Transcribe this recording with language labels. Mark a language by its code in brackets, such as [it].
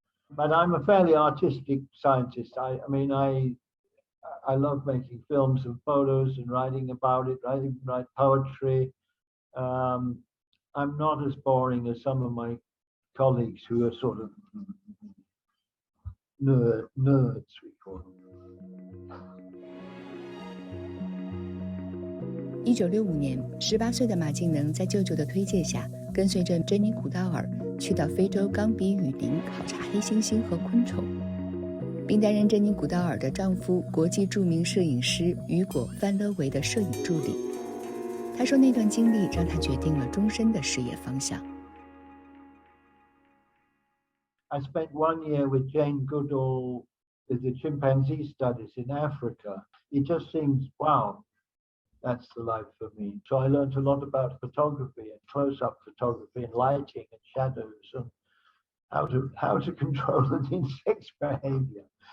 [en] But I'm a fairly artistic scientist. I mean, I love making films and photos and writing about it, write poetry. I'm not as boring as some of my colleagues who are sort of nerds, we call them. [zh] 1965年，18岁的马敬能在舅舅的推荐下，跟随着珍妮古道尔去到非洲冈比雨林考察黑猩猩和昆虫，并担任珍妮古道尔的丈夫、国际著名摄影师雨果·范勒维的摄影助理。他说，那段经历让他决定了终身的事业方向。 [en] I spent 1 year with Jane Goodall with the chimpanzee studies in Africa. It just seems, wow, that's the life for me. So I learned a lot about photography and close-up photography and lighting and shadows and how to control an insect's behavior.